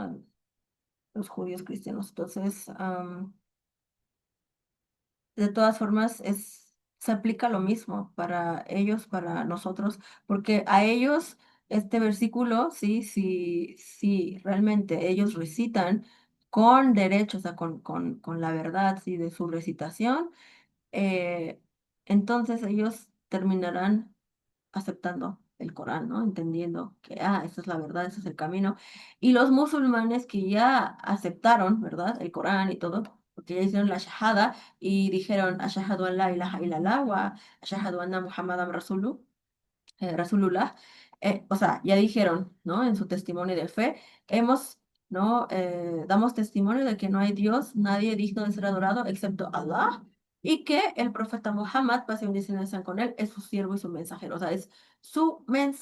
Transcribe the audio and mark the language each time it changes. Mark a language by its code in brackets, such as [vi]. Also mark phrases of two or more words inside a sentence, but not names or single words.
[es] A los judíos cristianos. Entonces, de todas formas, se aplica lo mismo para ellos, para nosotros, porque a ellos este versículo, sí, sí, sí, realmente ellos recitan con derecho, o sea, con la verdad, sí, de su recitación, eh, entonces ellos terminarán aceptando el Corán, ¿no? Entendiendo que, esa es la verdad, ese es el camino. Y los musulmanes que ya aceptaron, ¿verdad? El Corán y todo, porque ya hicieron la shahada y dijeron, [ar] أشهد أن لا إله إلا الله وأشهد أن محمدا رسول الله, [es] o sea, ya dijeron, ¿no? En su testimonio de fe, ¿no? Damos testimonio de que no hay Dios, nadie digno de ser adorado excepto Allah, y que el profeta Muhammad, paz y bendiciones sean con él, es su siervo y su mensajero, o sea, es su mensajero.